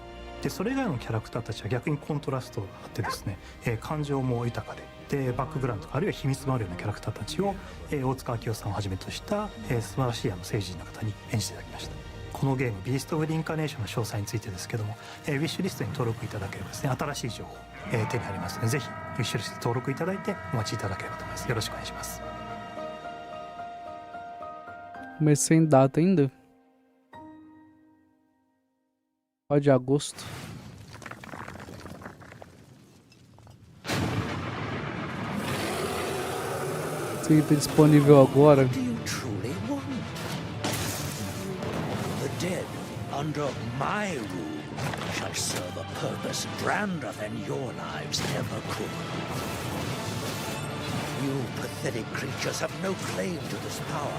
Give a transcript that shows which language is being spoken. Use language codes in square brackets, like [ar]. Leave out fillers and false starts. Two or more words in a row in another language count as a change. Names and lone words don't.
[ja] でそれ以外のキャラクターたちは逆にコントラストがあってですね、感情も豊かでバックグラウンドとかあるいは秘密もあるようなキャラクターたちを、大塚明夫さんをはじめとした、素晴らしい政治人の方に演じていただきました。このゲームビースト・オブ・リンカネーションの詳細についてですけども、ウィッシュリストに登録いただければですね、新しい情報、手に入りますので、ぜひウィッシュリスト登録いただいてお待ちいただければと思います。よろしくお願いします。 [pt] Mas sem data ainda? Ó, de agosto. Sim, tá disponível agora. [en] Do you truly want? The dead, under my rule, shall serve a purpose grander than your lives ever could. You pathetic creatures have no claim to this power.